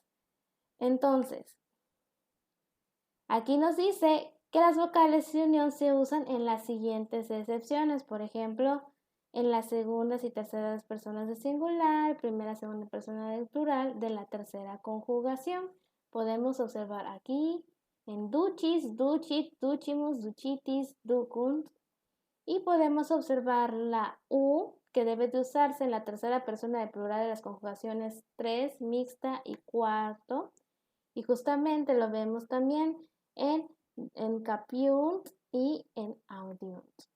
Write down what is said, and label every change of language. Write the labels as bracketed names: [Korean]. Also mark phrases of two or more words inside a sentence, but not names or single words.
[Spanish] Entonces, aquí nos dice que las vocales de unión se usan en las siguientes excepciones. Por ejemplo, en las segundas y terceras personas de singular, primera y segunda persona del plural de la tercera conjugación. Podemos observar aquí en [Latin] duchis, duchit, duchimus, duchitis, ducunt. [Spanish] Y podemos observar la U, que debe de usarse en la tercera persona del plural de las conjugaciones 3, mixta y cuarto. Y justamente lo vemos también en capiunt y en audiunt.